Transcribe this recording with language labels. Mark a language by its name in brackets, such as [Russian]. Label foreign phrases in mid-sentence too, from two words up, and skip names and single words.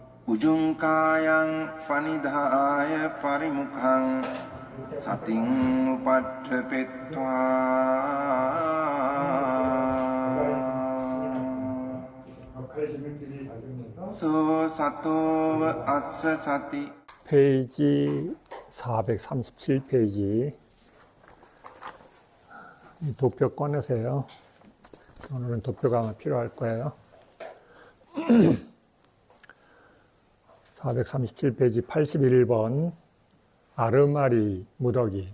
[Pali] උජුංකායං පනිදාය පරිමුඛං සතින් උපට්ඨපෙත්වා 소 සතෝව අස්ස සති. [Korean] 페이지 437페이지. 이 도표 꺼내세요. 오늘은 도표가 아마 필요할 거예요. 437페이지 81번 아르마리 무더기.